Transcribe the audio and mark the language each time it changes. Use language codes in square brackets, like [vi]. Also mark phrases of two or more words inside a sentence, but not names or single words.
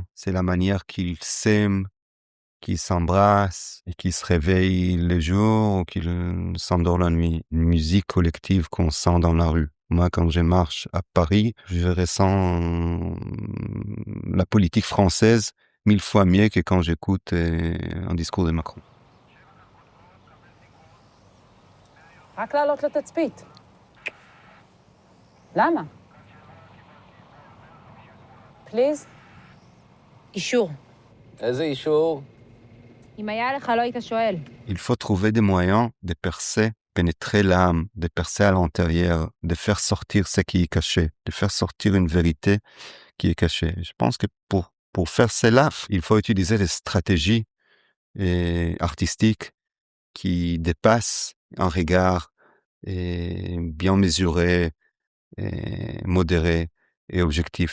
[fr] C'est la manière qu'ils s'aiment, qu'ils s'embrassent et qu'ils se réveillent le jour ou qu'ils s'endorment la nuit. Une musique collective qu'on sent dans la rue. Moi, quand je marche à Paris, je ressens la politique française 1000 fois mieux que quand j'écoute un discours de Macron. [he] רק לעלות לתצפית. למה? פליז? אישור. איזה אישור? אם היה לך לא היית שואל. [fr] Il faut trouver des moyens de percer, pénétrer l'âme, de percer à l'intérieur, de faire sortir ce qui est caché, de faire sortir une vérité qui est cachée. Je pense que pour faire cela, il faut utiliser des stratégies artistiques qui dépassent un regard bien mesuré, modéré et objectif.